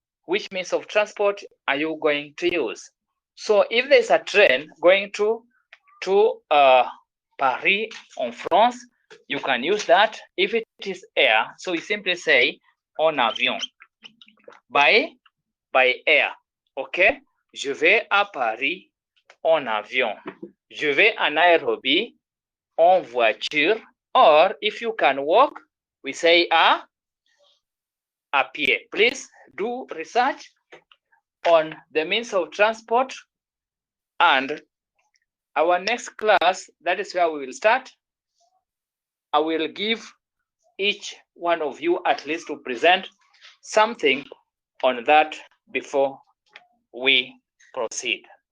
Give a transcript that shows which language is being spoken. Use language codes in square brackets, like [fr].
[en] which means of transport are you going to use? So if there's a train going to Paris [fr] en France, [en] you can use that. If it is air, so you simply say [fr] en avion, [en] by air. [fr] Okay, je vais à Paris en avion. Je vais à Nairobi en voiture. [en] Or if you can walk, we say [fr] à pied. [en] Please do research on the means of transport, and our next class, that is where we will start. I will give each one of you at least to present something on that before we proceed.